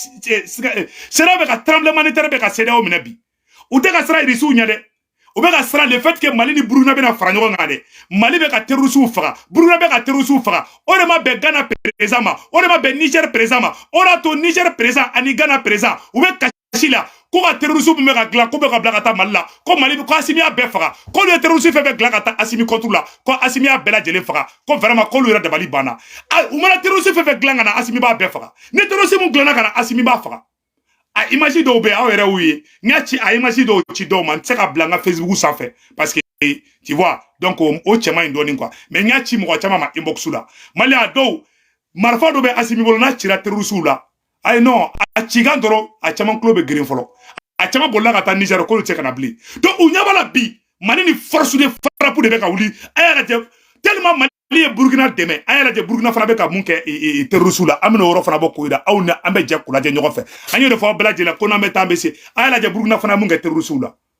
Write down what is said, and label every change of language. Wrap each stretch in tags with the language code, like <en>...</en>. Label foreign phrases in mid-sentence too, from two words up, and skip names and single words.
<bm>ka</bm> <fr>tremblement de terre</fr> <bm>bɛ ka CEDEAO minɛ bi u tɛ ka siran irisiw ɲɛ dɛ u bɛ ka siran</bm> <fr>le fait que</fr> <bm>Mali ni Burkina bɛna fara ɲɔgɔn kan dɛ Mali bɛ ka terrorisiw faga Burkina bɛ ka terrorisiw faga o de ma bɛn Ghana président ma o de ma bɛn Niger président ma o de to Niger président ani Ghana président u bɛ kasi la ko ka terrorisiw bɛ ka dilan ko bɛ ka bila ka taa Mali la ko Mali ko Assimi y'a bɛɛ faga ko ye terrorisiw fɛn fɛn dilan ka taa Assimi</bm> <fr>contre la</fr> <bm>ko Assimi y'a bɛɛ lajɛlen faga ko vraiment k'olu yɛrɛ dabali banna u mana terrorisiw fɛn fɛn dilan ka na Assimi b'a bɛɛ faga ni terrorisiw mun dilanna ka na Assimi b'a faga a image dɔw bɛ aw yɛrɛ y'u ye n y'a ci a image dɔw ci dɔw ma n tɛ se ka bila n ka Facebook sanfɛ</bm> <fr>parce que tu vois donc</fr> <bm>o cɛman in dɔɔnin</bm> <fr>quoi mais</fr> <bm>n y'a ci mɔgɔ caman ma inbox la Maliens dɔw marifa dɔ bɛ Assimi bolo n'a cira terrorisiw la ayi non a cikan dɔrɔn a caman tulo bɛ girin fɔlɔ a caman bolila ka taa Niger k'olu tɛ ka na bilen donc u ɲɛ b'a la bi Mali ni</bm> <fr>force de frappe</fr> <bm>de bɛ ka wuli a y'a lajɛ tellement Mali ye Burkina dɛmɛ a y'a lajɛ Burkina fana bɛ ka mun kɛ terrorisiw la an bɛna o yɔrɔ fana bɔ k'o yira aw ni an bɛ jɛ k'u lajɛ ɲɔgɔn fɛ an y'o de fɔ aw bɛɛ lajɛlen ko n'an bɛ taa an bɛ se a y'a lajɛ Burkina fana mun kɛ terrorisiw la.</bm>